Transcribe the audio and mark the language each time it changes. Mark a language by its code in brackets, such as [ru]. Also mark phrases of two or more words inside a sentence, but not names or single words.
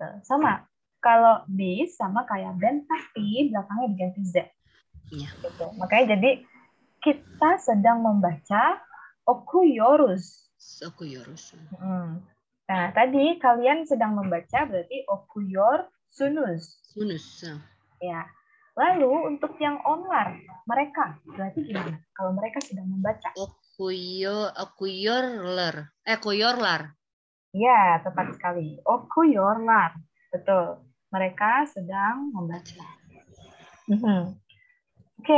[id] Sama. Kalau bis sama kayak Ben, tapi belakangnya diganti Z. Iya. Gitu. Makanya jadi kita sedang membaca okuyoruz. [tr] Okuyoruz. [id] Nah, tadi kalian sedang membaca berarti [tr] okuyor sunus. Sunus. [id] Ya. Lalu untuk yang onlar, mereka berarti gimana? Kalau mereka sedang membaca. [tr] Kuyorlar. [id] Ya, tepat sekali. Okuyorlar. Betul. Mereka sedang membaca. Oke.